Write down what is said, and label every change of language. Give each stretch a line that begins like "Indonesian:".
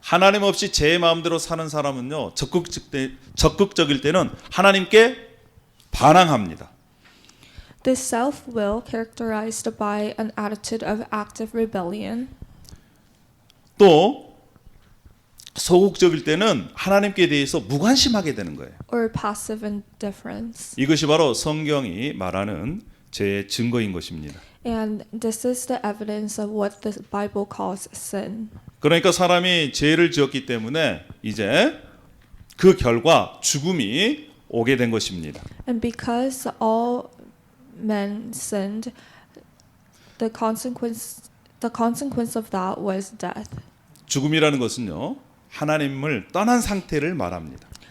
Korean: 하나님 없이 제 마음대로 사는 사람은요, 적극적일 때는 하나님께 반항합니다.
English: This self-will, characterized by an attitude of active rebellion,
Korean: 또 소극적일 때는 하나님께 대해서 무관심하게 되는 거예요.
English: or passive indifference.
Korean: 이것이 바로 성경이 말하는 죄의 증거인 것입니다.
English: And this is the evidence of what the Bible calls sin.
Korean: 그러니까 사람이 죄를 지었기 때문에 이제 그 결과 죽음이 오게 된 것입니다.
English: And because all men sinned, the consequence of that was death.
Korean: 죽음이라는 것은요, 하나님을 떠난 상태를 말합니다.